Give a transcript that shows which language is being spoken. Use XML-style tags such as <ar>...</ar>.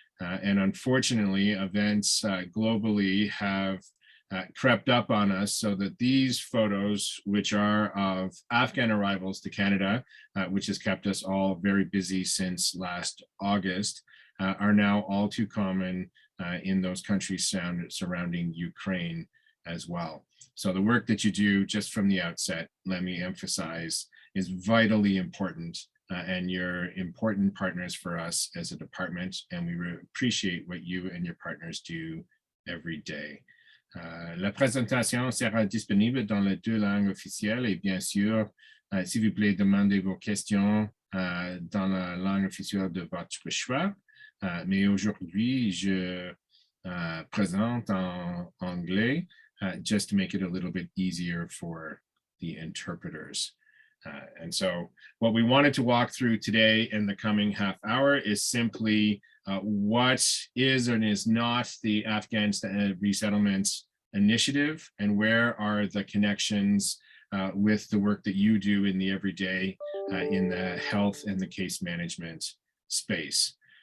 <en>And unfortunately, events globally have crept up on us so that these photos, which are of Afghan arrivals to Canada, which has kept us all very busy since last August, are now all too common in those countries surrounding Ukraine as well. So the work that you do just from the outset, let me emphasize, is vitally important. And you're important partners for us as a department, and we appreciate what you and your partners do every day.</en> <fr>La présentation sera disponible dans les 2 langues officielles et bien sûr, s'il vous plaît, demandez vos questions dans la langue officielle de votre choix. Mais aujourd'hui, je présente en anglais</fr> <en>just to make it a little bit easier for the interpreters. And so what we wanted to walk through today in the coming half hour is simply what is and is not the Afghanistan Resettlement Initiative, and where are the connections with the work that you do in the everyday in the health and the case management space.</en>